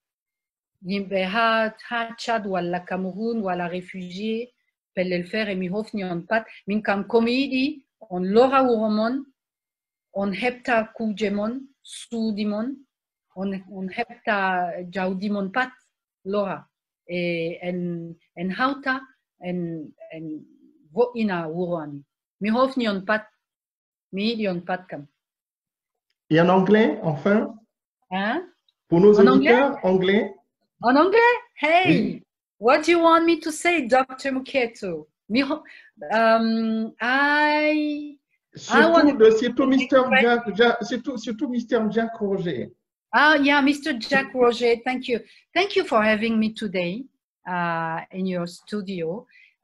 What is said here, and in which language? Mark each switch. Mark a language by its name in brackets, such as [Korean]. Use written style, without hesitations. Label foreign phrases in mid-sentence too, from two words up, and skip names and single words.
[Fula] yimɓe ha Tchad walla Cameroun walla réfugié pellel feere mi hofni on pat min kam komi yiɗi on lora wuro mon on heɓta kuje mon suudi mon on heɓta jawdi mon pat lora e en hawta en vo'ina wuro amin mi hofni on pat mi yiɗi on pat kam. [French] Et en anglais enfin, hein? Pour nos auditeurs anglais. En anglais? Hey, oui. [English] What do you want me to say, Dr. Muketo? [French] Surtout Mr. Jack Roger. [English] Yeah, Mr. Jack Roger, thank you. Thank you for having me today in your studio.